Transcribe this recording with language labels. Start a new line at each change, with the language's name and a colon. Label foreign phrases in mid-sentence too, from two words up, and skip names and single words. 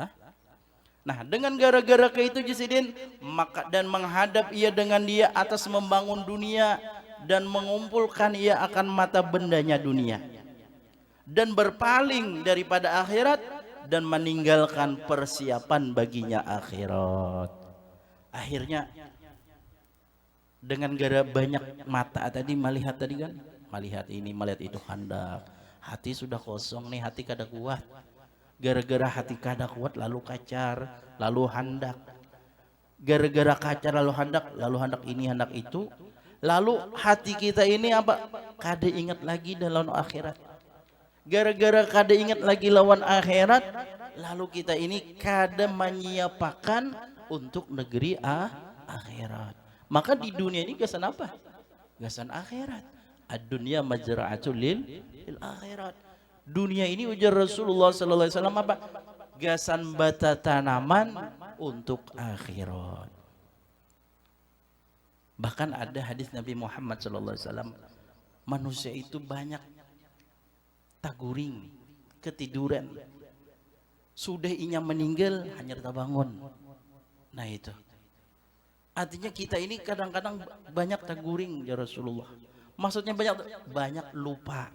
Indonesian: Nah, dengan gara-gara ke itu Jisidin, maka dan menghadap ia dengan dia atas membangun dunia dan mengumpulkan ia akan mata bendanya dunia. Dan berpaling daripada akhirat dan meninggalkan persiapan baginya akhirat.
Banjar: Akhirnya dengan gara banyak mata tadi melihat tadi kan, melihat ini melihat itu hendak, hati sudah kosong nih, hati kada kuat. Gara-gara hati kada kuat lalu kacar, lalu hendak. Gara-gara kacar lalu hendak ini hendak itu, lalu hati kita ini apa? Kada ingat lagi dalam akhirat. Gara-gara kada ingat lagi lawan akhirat, lalu kita ini kada menyiapkan untuk negeri akhirat. Maka di dunia ini gasan apa? Gasan akhirat.
Arabic: الدنيا مزرعة للآخرة.
Indonesian: Dunia ini ujar Rasulullah
Arabic: صلى الله عليه وسلم
Indonesian: apa?
Banjar: Gasan bata tanaman untuk akhirat.
Indonesian: Bahkan ada hadis Nabi Muhammad
Arabic: صلى الله عليه وسلم,
Banjar: manusia itu banyak taguring, ketiduran. Sudah inya meninggal hanya terbangun.
Indonesian: Nah itu.
Banjar: Artinya kita ini kadang-kadang banyak taguring ya Rasulullah.
Indonesian: Maksudnya banyak lupa.